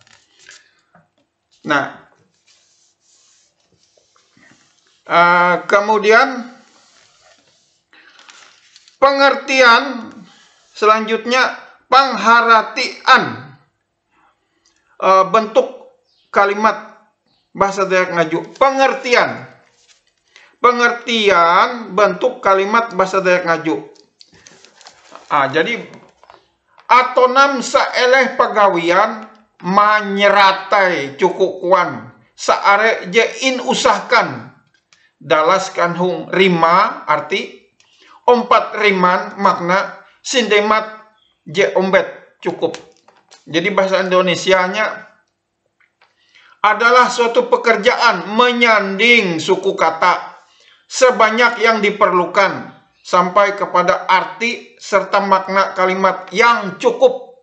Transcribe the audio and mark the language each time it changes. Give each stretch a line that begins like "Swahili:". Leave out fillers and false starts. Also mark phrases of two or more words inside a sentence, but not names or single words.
Indonesian: Nah, kemudian pengertian selanjutnya pengharatian, bentuk kalimat bahasa Dayak Ngaju. Pengertian bentuk kalimat bahasa Dayak Ngaju.
Ngaju: Jadi atonam saeleh pagawian manyeratai cukukuan saare jein usahkan dalaskan hung rima arti ompat riman makna sindemat je ombet cukup.
Indonesian: Jadi bahasa Indonesianya adalah suatu pekerjaan menyanding suku kata sebanyak yang diperlukan sampai kepada arti serta makna kalimat yang cukup.